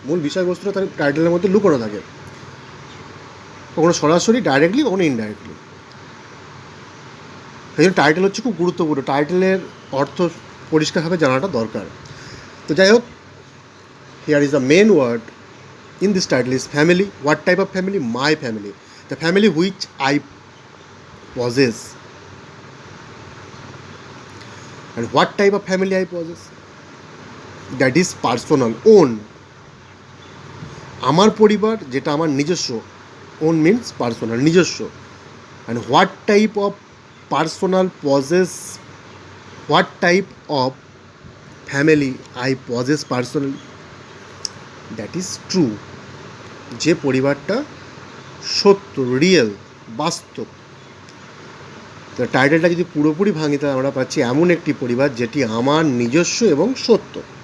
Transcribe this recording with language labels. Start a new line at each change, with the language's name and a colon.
Bangla: মূল বিষয়বস্তুটা তার টাইটেলের মধ্যে লুকোনো থাকে, কখনো সরাসরি ডাইরেক্টলি, কখনো ইনডাইরেক্টলি। সেই জন্য টাইটেল হচ্ছে খুব গুরুত্বপূর্ণ। টাইটেলের অর্থ পরিষ্কারভাবে জানাটা দরকার। তো যাই হোক,
English: Here is the main word in this title is family. What type of family? My family. The family which I possess. And what type of family I possess? That is personal, own.
Bangla: আমার পরিবার যেটা আমার নিজস্ব,
English: own means personal,
Bangla: নিজস্ব।
English: And what type of personal possess, what type of family I possess personally? That is true,
Bangla: যে পরিবারটা সত্য,
English: real,
Bangla: বাস্তব। তো টাইটেলটা যদি পুরোপুরি ভাঙি, তাহলে আমরা পাচ্ছি এমন একটি পরিবার যেটি আমার নিজস্ব এবং সত্য।